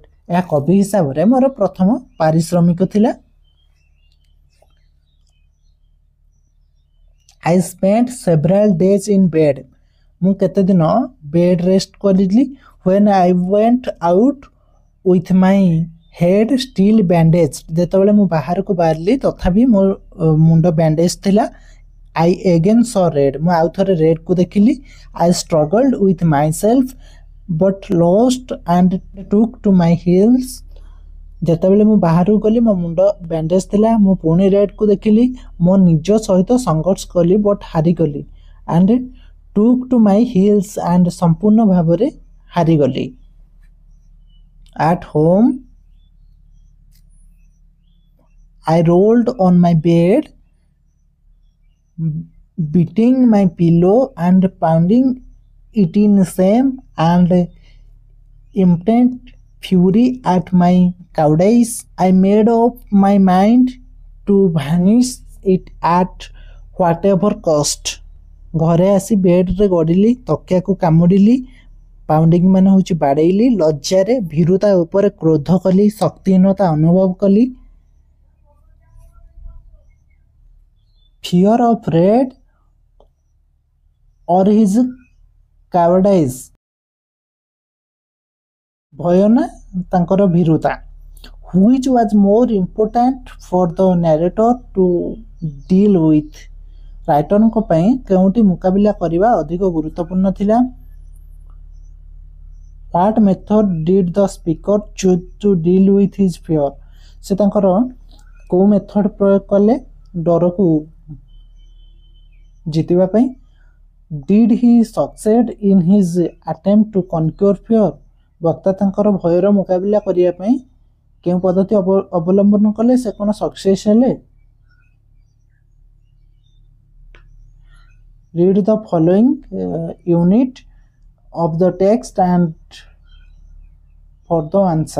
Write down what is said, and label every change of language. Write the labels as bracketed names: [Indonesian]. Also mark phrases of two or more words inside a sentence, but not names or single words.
[Odia] ଏହା କବି ହିସାବରେ ମୋର ପ୍ରଥମ ପାରିଶ୍ରମିକ ଥିଲା। [English] I spent several days in bed. [Odia] ମୁଁ କେତେ ଦିନ ବେଡ୍ ରେଷ୍ଟ କରିଲି। [English] When I went out with my head still bandaged. [Odia] ଯେତେବେଳେ ମୁଁ ବାହାରକୁ ବାହାରିଲି ତଥାପି ମୋ ମୁଣ୍ଡ ବ୍ୟାଣ୍ଡେଜ୍ ଥିଲା। [English] I again saw red. [Odia] ମୁଁ ଆଉ ଥରେ ରେଡ୍କୁ ଦେଖିଲି। [English] I struggled with myself but lost and took to my heels. [Odia] ଯେତେବେଳେ ମୁଁ ବାହାରକୁ ଗଲି ମୋ ମୁଣ୍ଡ ବ୍ୟାଣ୍ଡେଜ୍ ଥିଲା, ମୁଁ ପୁଣି ରେଡ୍କୁ ଦେଖିଲି, ମୋ ନିଜ ସହିତ ସଂଘର୍ଷ କଲି ବଟ୍ ହାରିଗଲି। [English] and took to my heels and [Odia] ସମ୍ପୂର୍ଣ୍ଣ ଭାବରେ ହାରିଗଲି। [English] at home I rolled on my bed beating my pillow and pounding it in shame and impotent fury at my cowardice. I made up my mind to vanish it at whatever cost. [Odia] ଘରେ ଆସି ବେଡ୍ରେ ଗଡ଼ିଲି, ତକିଆକୁ କାମୁଡ଼ିଲି, ପାଉଣ୍ଡିଂ ମାନେ ହେଉଛି ବାଡ଼େଇଲି, ଲଜ୍ଜାରେ ଭୀରୁତା ଉପରେ କ୍ରୋଧ କଲି, ଶକ୍ତିହୀନତା ଅନୁଭବ କଲି। [English] Fear of red or his cowardice. [Odia] ଭୟ ନା ତାଙ୍କର ଭୀରୁତା। [English] Which was more important for the narrator to deal with? [Odia] ରାଇଟରଙ୍କ ପାଇଁ କେଉଁଟି ମୁକାବିଲା କରିବା ଅଧିକ ଗୁରୁତ୍ୱପୂର୍ଣ୍ଣ ଥିଲା? [English] What method did the speaker choose to deal with his fear? [Odia] ସେ ତାଙ୍କର କୋଉ ମେଥଡ ପ୍ରୟୋଗ କଲେ ଡରକୁ ଜିତିବା ପାଇଁ? [English] Did he succeed in his attempt to conquer fear? [Odia] ବକ୍ତା ତାଙ୍କର ଭୟର ମୁକାବିଲା କରିବା ପାଇଁ କେଉଁ ପଦ୍ଧତି ଅବଲମ୍ବନ କଲେ? ସେ କ'ଣ ସକ୍ସେସ୍ ହେଲେ? [English] Read the following unit of the text and for the answer.